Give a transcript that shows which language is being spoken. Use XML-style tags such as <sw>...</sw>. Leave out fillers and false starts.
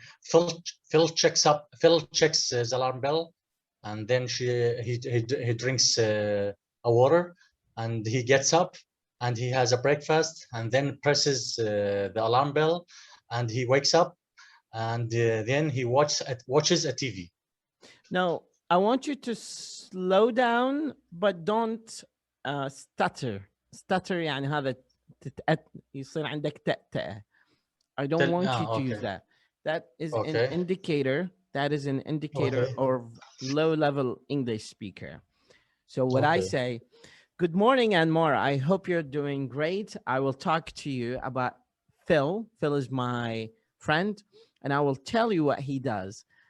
<en>Phil checks the alarm bell, and then he drinks a water, and he gets up, and he has a breakfast, and then presses the alarm bell, and he wakes up, and then he watches a TV. Now I want you to slow down, but don't stutter.</en> <ar>Stutter يعني هذا يصير عندك تأتأة.</ar> <en>I don't want you to use that. That is an indicator. That is an indicator of low-level English speaker. So what I say, good morning, Anmar. I hope you're doing great. I will talk to you about Phil. Phil is my friend, and I will tell you what he does.</en>